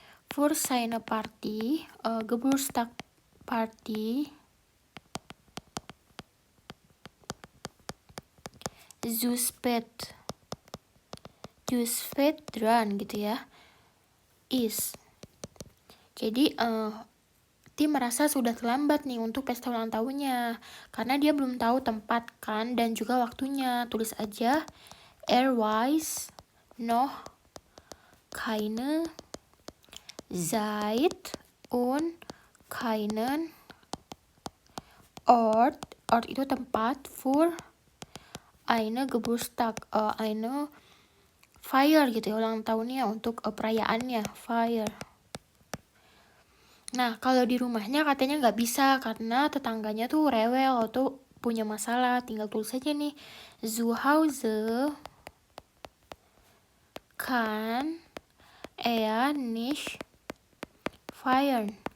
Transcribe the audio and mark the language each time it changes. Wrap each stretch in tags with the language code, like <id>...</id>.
<de>Für seine Party, Geburtstag Party, zu spät dran</de> <id>gitu ya,</id> <de>is.</de> <id>Jadi Tim merasa sudah terlambat nih untuk pesta ulang tahunnya karena dia belum tahu tempat kan dan juga waktunya. Tulis aja</id> <de>weiß noch keine Zeit und keinen Ort.</de> <id>Ort itu tempat,</id> <de>für eine Geburtstag, eine Feier</de> <id>gitu ya, ulang tahunnya untuk perayaannya, Feier. Nah, kalau di rumahnya katanya nggak bisa karena tetangganya tuh rewel atau punya masalah. Tinggal tulis aja nih,</id> <de>zu Hause kann er nicht feiern.</de>